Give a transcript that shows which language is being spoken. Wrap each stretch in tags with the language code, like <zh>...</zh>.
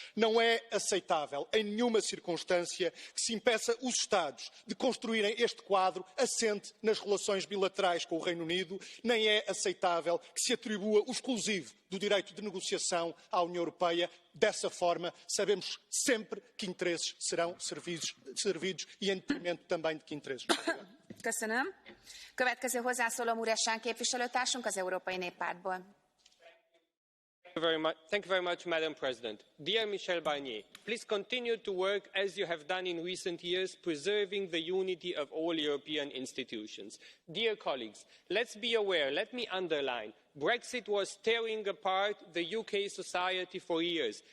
<pt>Não é aceitável, em nenhuma circunstância, que se impeça os Estados de construírem este quadro assente nas relações bilaterais com o Reino Unido, nem é aceitável que se atribua o exclusivo do direito de negociação à União Europeia. Dessa forma, sabemos sempre que interesses serão servidos e em detrimento também de que interesses.</pt> <hu>Köszönöm. Következő hozzászóló Mureşan képviselőtársunk az Európai Néppártból.</hu> <en>Thank you very much, Madam President. Dear Michel Barnier, please continue to work as you have done in recent years, preserving the unity of all European institutions. Dear colleagues, let's be aware, let me underline, Brexit was tearing apart the UK society for years.</en>